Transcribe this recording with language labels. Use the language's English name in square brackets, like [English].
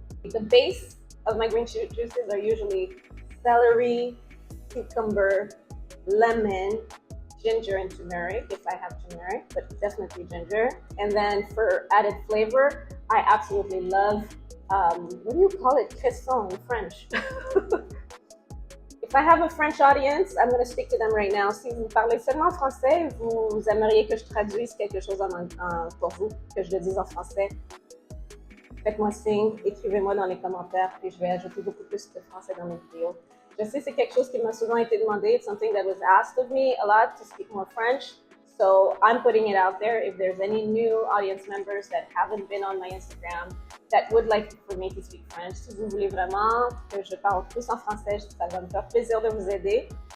[English] The base of my green juices are usually celery, cucumber, lemon, ginger, and turmeric if I have turmeric, but definitely ginger. And then for added flavor, I absolutely love, what do you call it? Cresson in French. If I have a French audience, I'm going to speak to them right now. [French] Si vous parlez seulement français, vous aimeriez que je traduise quelque chose pour vous, que je le dise en français, faites-moi signe, écrivez-moi dans les commentaires, puis je vais ajouter beaucoup plus de français dans mes vidéos. Je sais, c'est quelque chose qui m'a souvent été demandé. [English] It's something that was asked of me a lot to speak more French. So I'm putting it out there. If there's any new audience members that haven't been on my Instagram that would like for me to speak French, [French] si vous voulez vraiment que je parle plus en français, ça va me faire plaisir de vous aider.